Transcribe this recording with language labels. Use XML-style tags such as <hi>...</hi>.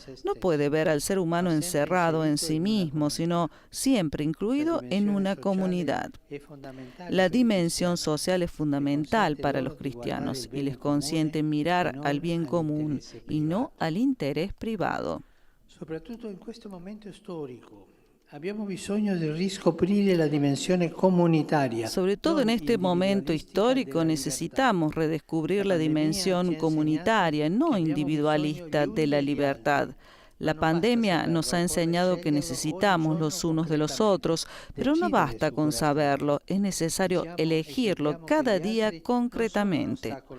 <es>No puede ver al ser humano encerrado en sí mismo, sino siempre incluido en una comunidad. La dimensión social es fundamental para los cristianos y les consiente mirar al bien común y no al interés privado.</es> <it>Soprattutto in questo momento storico abbiamo bisogno di riscoprire la dimensione comunitaria.</it> <es>Sobre todo en este momento histórico necesitamos redescubrir la dimensión comunitaria, no individualista, de la libertad. La pandemia nos ha enseñado que necesitamos los unos de los otros, pero no basta con saberlo, es necesario elegirlo cada día concretamente.</es>